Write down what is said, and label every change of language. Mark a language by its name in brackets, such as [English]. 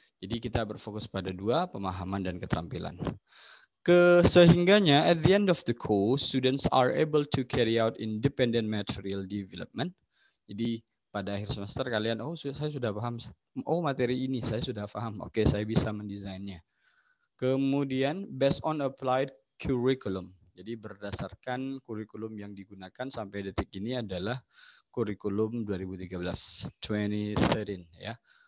[Indonesian] Jadi kita berfokus pada 2, pemahaman dan keterampilan. [English] Sehingganya at the end of the course, students are able to carry out independent material development. [Indonesian] Jadi pada akhir semester kalian, oh saya sudah paham, oh materi ini saya sudah paham, oke saya bisa mendesainnya. [English] Kemudian based on applied curriculum. [Indonesian] Jadi berdasarkan kurikulum yang digunakan sampai detik ini adalah kurikulum 2013, 2013 ya.